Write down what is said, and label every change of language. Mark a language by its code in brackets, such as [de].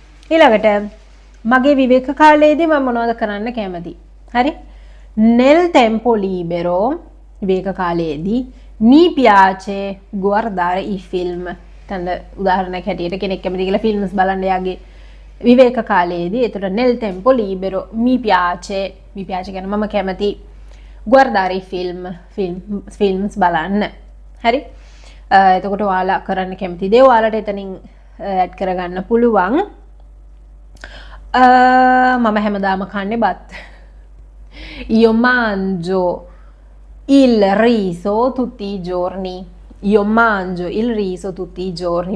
[si] ඊළඟට මගේ විවේක කාලයේදී මම මොනවද කරන්න කැමති? [it] හරි nel tempo libero [si] විවේක කාලයේදී [it] mi piace guardare i film. [si] තන උදාහරණයක් හැටියට කෙනෙක් කැමති කියලා ෆිල්ම්ස් බලන්න යාගේ විවේක කාලයේදී. එතකොට [it] nel tempo libero mi piace [si] කියන්නේ මම කැමති [it] guardare films [si] බලන්න. හරි එතකොට ඔයාලා කරන්න කැමති දේ ඔයාලට එතනින් ඇඩ් කරගන්න පුළුවන්. මම හැමදාම කන්නේ බත්. [it] io mangio il riso tutti i giorni. io mangio il riso tutti i giorni.